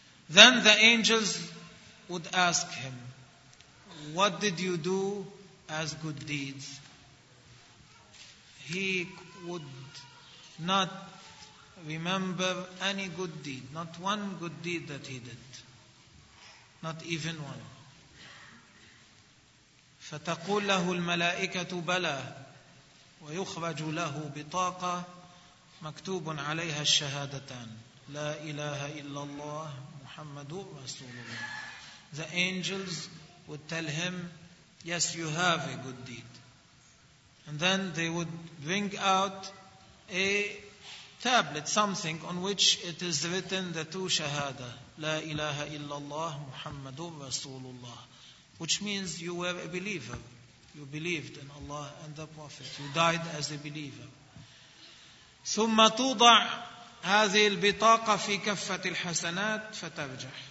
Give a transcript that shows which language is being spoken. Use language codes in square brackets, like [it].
[en] Then the angels would ask him, "What did you do as good deeds?" He would not remember any good deed, not one good deed that he did, not even one. [ar] فتقول له الملائكة بلى ويخرج له بطاقة مكتوب عليها الشهادتان لا إله إلا الله محمد رسول الله. [en] The angels would tell him, "Yes, you have a good deed." And then they would bring out a tablet, something on which it is written the two shahada, La ilaha illallah Muhammadur Rasulullah, which means you were a believer. You believed in Allah and the Prophet. You died as a believer. [ar] ثم توضع هذه البطاقة في كفة الحسنات فترجح.